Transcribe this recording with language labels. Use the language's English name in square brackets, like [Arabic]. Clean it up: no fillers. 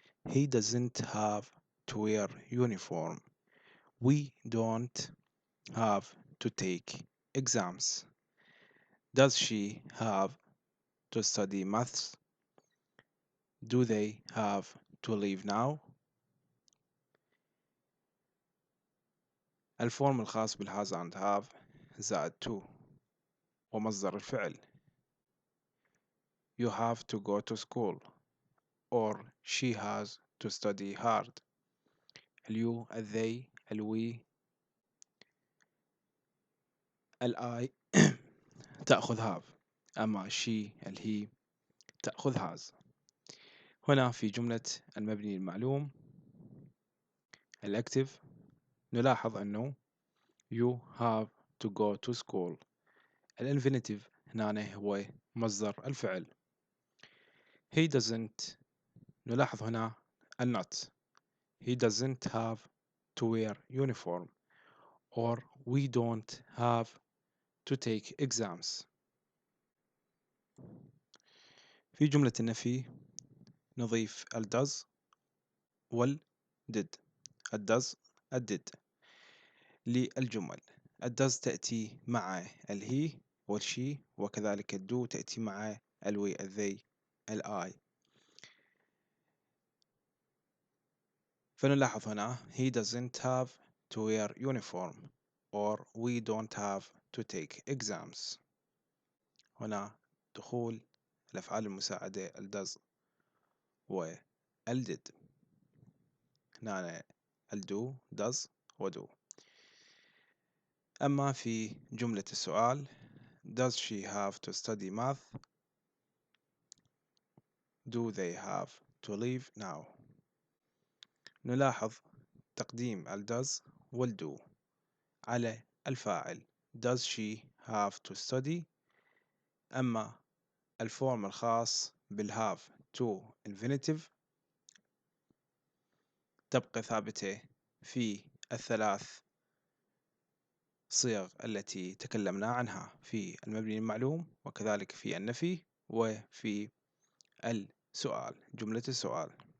[English] He doesn't have to wear uniform. We don't have to take exams. Does she have to study maths? Do they have to leave now? [Arabic] الفورم الخاص بالهاز [English] and have [Arabic] زائد to ومصدر الفعل. [English] You have to go to school or she has to study hard. [Arabic] اليو they الوي الآي تأخذ have، أما she الهي تأخذ has. هنا في جملة المبني المعلوم الأكتف نلاحظ أنه [English] you have to go to school. [Arabic] الانفينيتيف هنا هو مصدر الفعل. [English] he doesn't [Arabic] نلاحظ هنا النوت. [English] He doesn't have to wear uniform or we don't have to take exams. [Arabic] في جملة النفي نضيف ال does وال did. ال does ال did للجمل. ال does تأتي مع ال he والشي وكذلك ال do تأتي مع ال we ال they ال I. فنلاحظ هنا [English] he doesn't have to wear uniform or we don't have to take exams. [Arabic] هنا دخول الأفعال المساعدة ال does و ال did. هنا ال [English] do does و do. [Arabic] أما في جملة السؤال [English] does she have to study math? Do they have to leave now? [Arabic] نلاحظ تقديم ال does وال do على الفاعل. [English] Does she have to study؟ [Arabic] أما الفورم الخاص بالهاف to infinitive تبقى ثابتة في الثلاث صيغ التي تكلمنا عنها في المبني المعلوم وكذلك في النفي وفي السؤال جملة السؤال.